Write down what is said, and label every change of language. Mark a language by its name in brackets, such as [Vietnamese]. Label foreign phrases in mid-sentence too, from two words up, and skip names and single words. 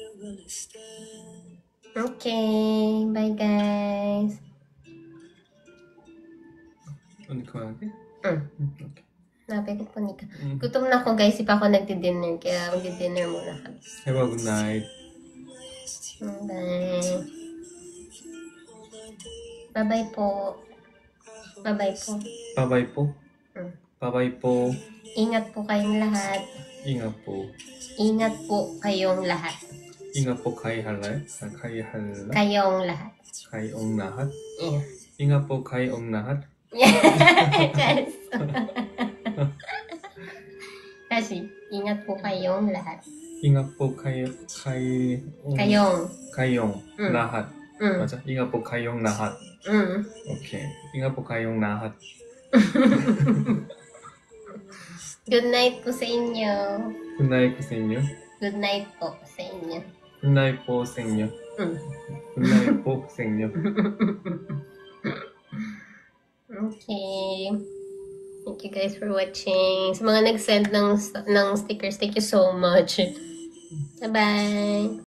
[English] Okay, bye guys. [Korean] 언니 그만할게. 응. 오케이. [Filipino] Napikit po nika. Gutom na ako guys, di pa ako nagdi-dinner, kaya magdi-dinner muna kami. [English] Have a good night. Bye. Bye-bye po. Bye-bye po. bye-bye po. [Korean] 응. [English] bye-bye po. [Filipino] Ingat po kayong lahat. ingat po. Ingat po kayong lahat. ingat po kay halayo? kay hala? Kayong lahat. kayong lahat? [English] Yeah. [Filipino] ingat po kayong lahat? [English] Yes. [Filipino] Kasi, ingat po kayong lahat. ingat po kay Kayong. kayong lahat. Mm. 맞아? ingat po kayong lahat. Mm. 오케이. ingat po kayong lahat. [English] Good night [Filipino] po sa inyo. [English] good night [Filipino] sa inyo. Good night po sa inyo. [English] good night [Filipino] po sa inyo. Mm. [English] good night [Filipino] po sa inyo. [English] Okay. Thank you guys for watching. [Filipino] Sa mga nag-send ng stickers, [English] thank you so much. Bye-bye.